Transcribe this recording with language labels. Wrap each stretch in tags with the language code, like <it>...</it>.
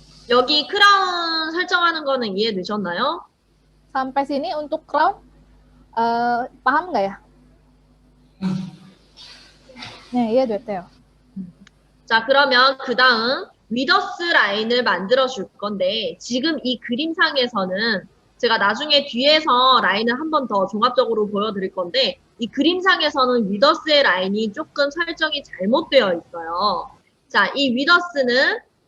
<ko>여기 크라운 설정하는 거는 이해되셨나요?</ko> <id>Sampai sini untuk crown, paham nggak ya?</id> <ko>네, 이해됐대요. 자, 그러면 그 다음 위더스 라인을 만들어 줄 건데 지금 이 그림상에서는 제가 나중에 뒤에서 라인을 한 번 더 종합적으로 보여드릴 건데 이 그림상에서는 위더스의 라인이 조금 설정이 잘못되어 있어요. 자, 이 위더스는</ko>